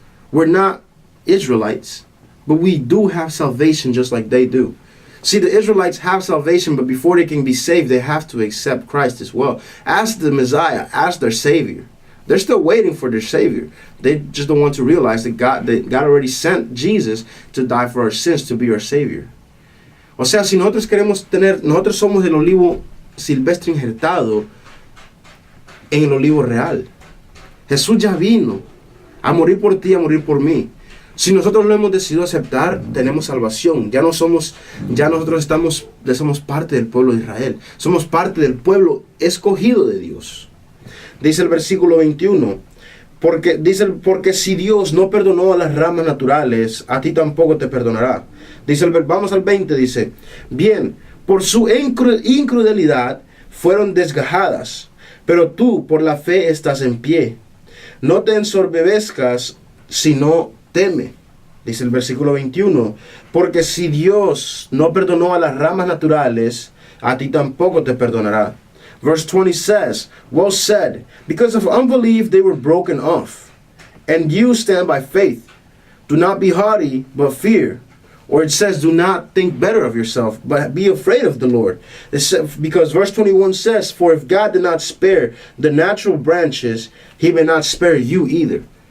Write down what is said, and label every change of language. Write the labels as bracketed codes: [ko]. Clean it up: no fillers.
[en] We're not Israelites, but we do have salvation just like they do. See, the Israelites have salvation, but before they can be saved, they have to accept Christ as well, as the Messiah, as their Savior. They're still waiting for their Savior. They just don't want to realize that God already sent Jesus to die for our sins, to be our Savior. [es] O sea, si nosotros somos el olivo silvestre injertado en el olivo real. Jesús ya vino a morir por ti, a morir por mí. Si nosotros lo hemos decidido aceptar, tenemos salvación. Ya nosotros somos parte del pueblo de Israel. Somos parte del pueblo escogido de Dios. Dice el versículo 21, porque si Dios no perdonó a las ramas naturales, a ti tampoco te perdonará. Vamos al 20, dice, bien, por su incredulidad fueron desgajadas, pero tú por la fe estás en pie. No te ensoberbezcas, sino teme. Dice el versículo 21, porque si Dios no perdonó a las ramas naturales, a ti tampoco te perdonará. [en] Verse 20 says, well said, because of unbelief they were broken off, and you stand by faith. Do not be haughty, but fear. Or it says, do not think better of yourself, but be afraid of the Lord. Because verse 21 says, for if God did not spare the natural branches, he may not spare you either.